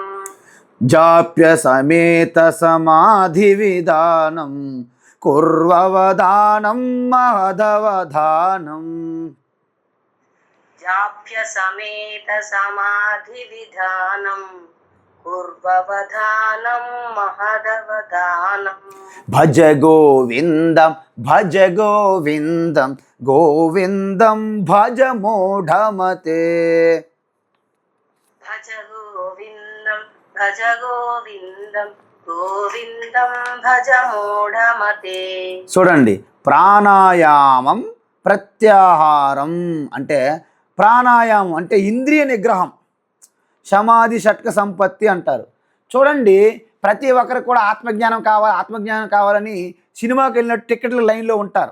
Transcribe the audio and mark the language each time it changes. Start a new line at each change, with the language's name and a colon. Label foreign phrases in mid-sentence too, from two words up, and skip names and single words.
Sanskrit: జాప్య సమేత సమాధి విధానం కుర్వవధానం మహదవధానం. జాప్య సమేత సమాధి విధానం పూర్వవధానం మహదవధానం. భజ గోవిందం భజ గోవిందం గోవిందం భజ మూఢమతే. భజ గోవిందం భజ గోవిందం గోవిందం భజ మూఢమతే.
Telugu: చూడండి, ప్రాణాయామం ప్రత్యాహారం అంటే ప్రాణాయామం అంటే ఇంద్రియ నిగ్రహం, సమాధి షట్క సంపత్తి అంటారు. చూడండి, ప్రతి ఒక్కరికి కూడా ఆత్మజ్ఞానం కావాలని సినిమాకి వెళ్ళినట్టు టికెట్ల లైన్లో ఉంటారు.